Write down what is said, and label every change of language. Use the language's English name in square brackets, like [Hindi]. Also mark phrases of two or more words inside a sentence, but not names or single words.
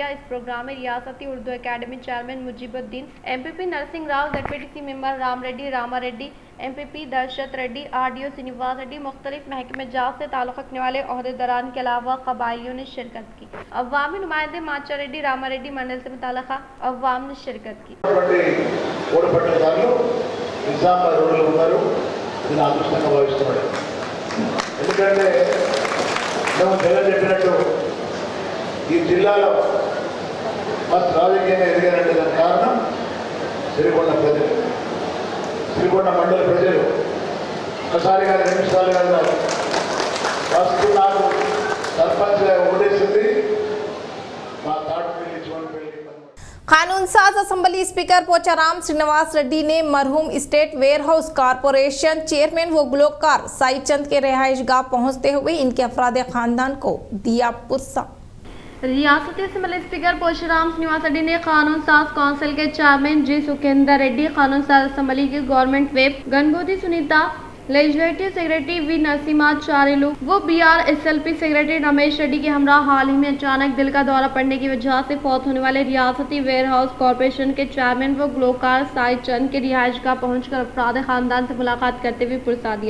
[Urdu] اس پروگرام میں ریاستی اردو اکیڈمی چیئرمین مجیب الدین، MPP نرسنگ راؤ، ZPTC ممبر رام ریڈی راما ریڈی، MPP درشت ریڈی، RDO سینیواس ریڈی، مختلف محکمہ جات سے تعلق رکھنے والے عہدیداران کے علاوہ قبائلیوں نے شرکت کی۔ عوامی نمائندے ماچا ریڈی راما ریڈی منڈل سے متعلقہ عوام نے شرکت کی۔ [Telugu] ఈ జిల్లాలో ఫస్ట్ రాజకీయంగా ఎదిగారంటే దానికి కారణం సిరికొండ ప్రజలు, సిరికొండ మండల ప్రజలు ఒకసారి కానీ 2 సార్లు కానీ ఫస్ట్ నాకు సర్పంచ్గా ఓటేసింది మా తాటిపల్లి చివరిపల్లి। [Urdu] قانون ساز اسمبلی اسپیکر پوچارام سرینواس ریڈی نے مرحوم اسٹیٹ ویئر ہاؤس کارپوریشن چیئرمین و گلوکار سائی چند کے رہائش گاہ پہنچتے ہوئے ان کے افراد خاندان کو دیا پرسہ۔ ریاستی اسمبلی اسپیکر پوچارام سرینواس ریڈی نے قانون ساز کونسل کے چیئرمین جی سکھیندر ریڈی، قانون ساز اسمبلی کے [English] government whip [Urdu] گنگوتی سنیتا لیجسلیٹو سیکریٹری وی نرسمہا چاریولو و BRSLP سیکریٹری رمیش ریڈی کے ہمراہ حال ہی میں اچانک دل کا دورہ پڑنے کی وجہ سے فوت ہونے والے ریاستی ویئر ہاؤس کارپوریشن کے چیئرمین و گلوکار سائی چند کے رہائش گاہ پہنچ کر افراد خاندان سے ملاقات کرتے ہوئے پرسہ دیا.